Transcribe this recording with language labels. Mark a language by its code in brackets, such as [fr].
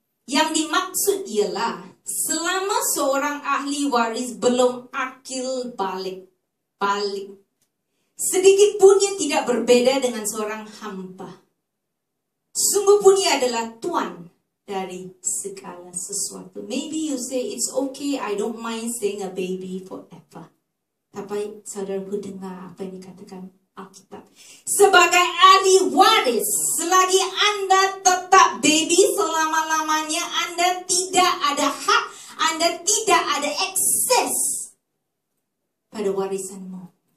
[id] Yang dimaksud ialah selama seorang ahli waris belum akil balik, sedikit pun ia tidak berbeda dengan seorang hamba. Sungguh pun ia adalah tuan dari segala sesuatu. [en] Maybe you say, it's okay, I don't mind staying a baby forever. [id] Tapi saudaraku dengar apa yang dikatakan Alkitab. Sebagai ahli waris, selagi Anda tetap baby selama-lamanya, Anda tidak ada hak, Anda tidak ada akses pada warisanmu.